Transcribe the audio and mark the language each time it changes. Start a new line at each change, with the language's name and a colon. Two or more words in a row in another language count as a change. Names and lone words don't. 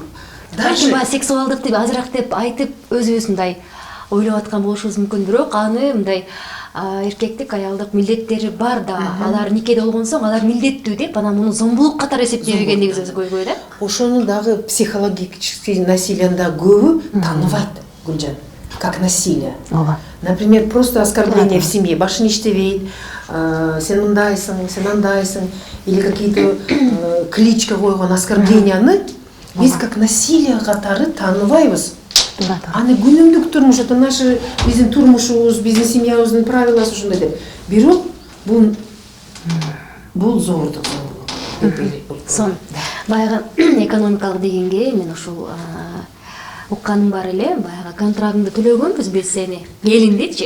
Kyrgyz: Даже сексуалдык деп азыраак деп айтып өзүбүз мындай ойлоп аткан болушубуз мүмкүн, бирок аны мындай эркектик, аялдык милдеттери бар да, алар никеде болгон соң алар милдеттүү деп, анан муну зомбулук катары эсептебегендигибиз көйгөй да. Ошону дагы
Russian: психологический насилияны
Kyrgyz: да көбү тааныбайт, Гүлжан,
Russian: как насилие. Например, просто оскорбление в семье,
Kyrgyz: башын иштебейт, сен мындайсың, сен андайсың,
Russian: или какие-то кличка койгон оскорбленияны биз как насилие
Kyrgyz: катары тааныбайбыз. Аны күнүмдүк турмуш,
Russian: это наши
Kyrgyz: биздин турмушубуз, биздин семьябыздын правиласы ошондой деп. Бирок бул зордук. Баягы экономикалык дегенге мен ушул укканым бар эле, баягы контрагыңды төлөгөнбүз биз сени, элиңдичи.